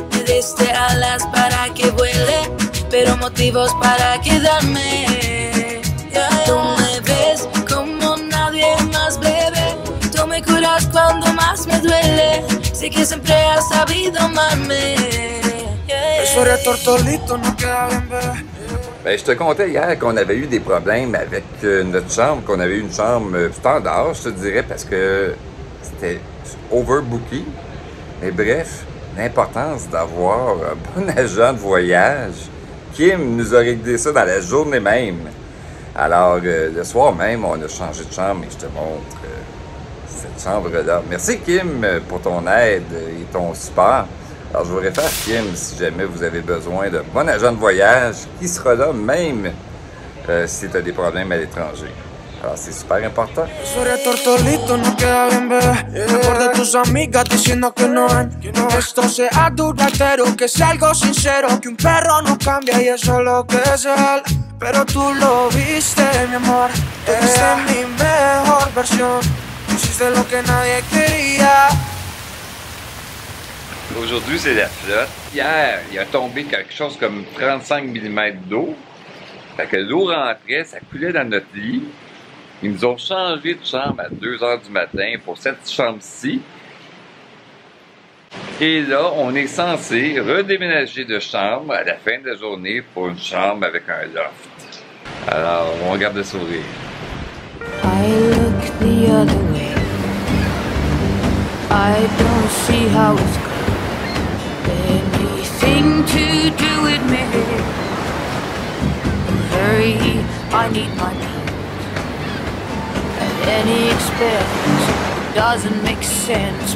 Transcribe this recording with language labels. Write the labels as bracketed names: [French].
[Spanish] Me diste alas para que vuele, pero motivos para quedarme. Tú me ves como nadie más, bebé. Tú me curas cuando más me duele. Sé que siempre has sabido amarme. Eso eres tortolito, no queda bien, bebé. [French] Ben, je te contais hier qu'on avait eu des problèmes avec notre chambre, qu'on avait eu une chambre standard, je te dirais, parce que c'était overbooké. Mais bref, l'importance d'avoir un bon agent de voyage. Kim nous a réglé ça dans la journée même. Alors, le soir même, on a changé de chambre et je te montre cette chambre-là. Merci Kim pour ton aide et ton support. Alors, je vous réfère Kim si jamais vous avez besoin d'un bon agent de voyage qui sera là même si tu as des problèmes à l'étranger. Alors, c'est super important. [Spanish] Eso eres tortolito, no queda bien, bebé. Mejor de tus amigas diciendo que no ven. Que esto sea duradero, que sea algo sincero. Que un perro no cambia y eso es lo que es él. Pero tú lo viste, mi amor. Tú viste mi mejor versión. Hiciste lo que nadie quería. [French] Aujourd'hui, c'est la flotte. Hier, il a tombé quelque chose comme 35 mm d'eau. Fait que l'eau rentrait, ça coulait dans notre lit. Ils nous ont changé de chambre à 2 h du matin pour cette chambre-ci. Et là, on est censé redéménager de chambre à la fin de la journée pour une chambre avec un loft. Alors, on garde le sourire. [English] I look I don't see how it's got anything to do with me. Hurry, I need my peace. At any expense, it doesn't make sense.